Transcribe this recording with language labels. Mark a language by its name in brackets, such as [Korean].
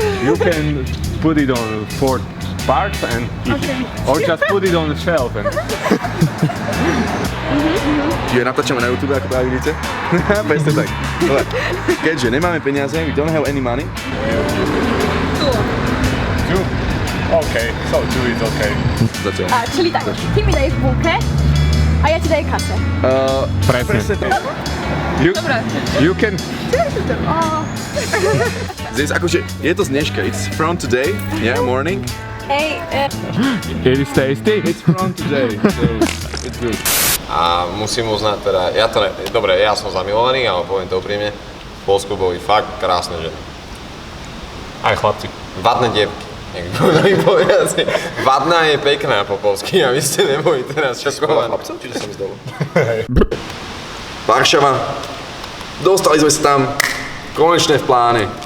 [English] You can put it on 4 parts and eat it. Or just put it on the shelf and... [Slovak] Čiže natáčame na YouTube, ako práve vidíte. Presne tak. Dobre. Keďže nemáme peniaze, we don't have any money. [English] Two? Okay, so two is okay. [Slovak] Zatiaľ. Čili tak, ty mi daješ bulke a ja ti daj kase. Presne tak. You can... This, akože, je to z dneška. [English] It's from today, yeah, morning. [Slovak] Hej, [English] It is tasty. It's from today, so it's good. [Slovak] A musím uznať teda, dobre, ja som zamilovaný, ale poviem to úprimne, v Poľsku boli fakt krásne ženy. Aj chlapci. Vadné dievky, jak budali povedať. Vadná je pekná po polsky a vy ste neboli teraz šokovaní. Chlapcov, čiže sa mi zdalo. Varšava. Dostali sme sa tam. Konečne v pláne.